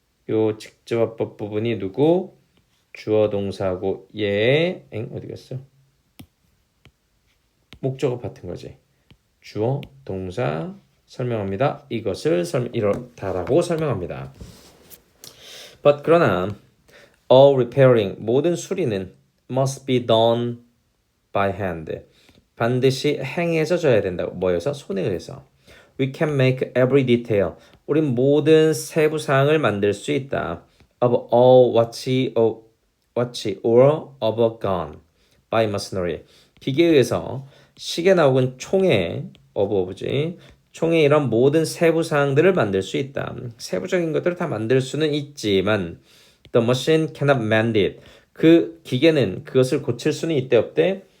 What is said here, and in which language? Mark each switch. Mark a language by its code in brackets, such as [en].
[ko] 요 직접어법 부분이 누구? 주어 동사하고 어디 갔어? 목적어 같은 거지. 주어 동사 설명합니다. 이것을 이렇다라고 설명합니다. But 그러나 [en] all repairing [ko] 모든 수리는 [en] must be done by hand [ko] 반드시 행해서 져야 된다고. 뭐여서? 손에 의해서. [en] We can make every detail. [ko] 우린 모든 세부 사항을 만들 수 있다. [en] Of all watch or of a gun by machinery. [ko] 기계에 의해서 시계나 혹은 총에 총에 이런 모든 세부 사항들을 만들 수 있다. 세부적인 것들을 다 만들 수는 있지만 [en] the machine cannot mend it. [ko] 그 기계는 그것을 고칠 수는 있대 없대?